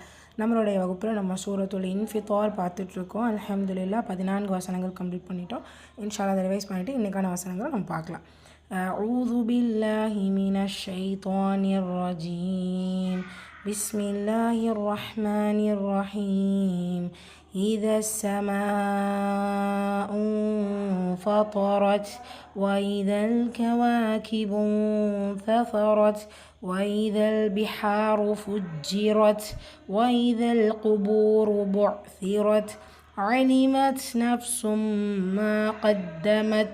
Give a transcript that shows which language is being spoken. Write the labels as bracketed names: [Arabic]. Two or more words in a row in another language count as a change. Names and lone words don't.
[Tamil] நம்மளுடைய வகுப்பில் நம்ம சூரத்துல் இன்ஃபித்தார் பார்த்துட்ருக்கோம். அல்ஹம்துலில்லாஹ் 14 வசனங்கள் கம்ப்ளீட் பண்ணிட்டோம். இன்ஷால்லா அதை ரிவைஸ் பண்ணிவிட்டு இன்றைக்கான வசனங்களை நம்ம பார்க்கலாம். [Arabic] أعوذ بالله من الشيطان الرجيم. بسم الله الرحمن الرحيم. إذا السماء انفطرت وإذا الكواكب انتثرت وإذا البحار فجرت وإذا القبور بعثرت علمت نفس ما قدمت